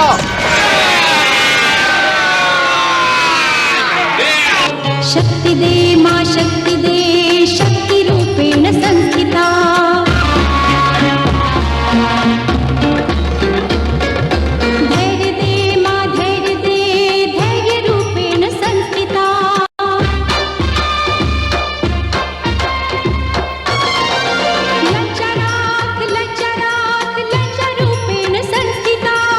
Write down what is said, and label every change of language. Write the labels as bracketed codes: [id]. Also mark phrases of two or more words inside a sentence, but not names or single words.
[hi] शक्ति दे माँ शक्ति दे, [sa] शक्ति रूपेण संस्थिता। [hi] धैर्य दे माँ धैर्य दे, [sa] धैर्य रूपेण संस्थिता। [hi] लज्जा राख [sa] लज्जा रूपेण संस्थिता।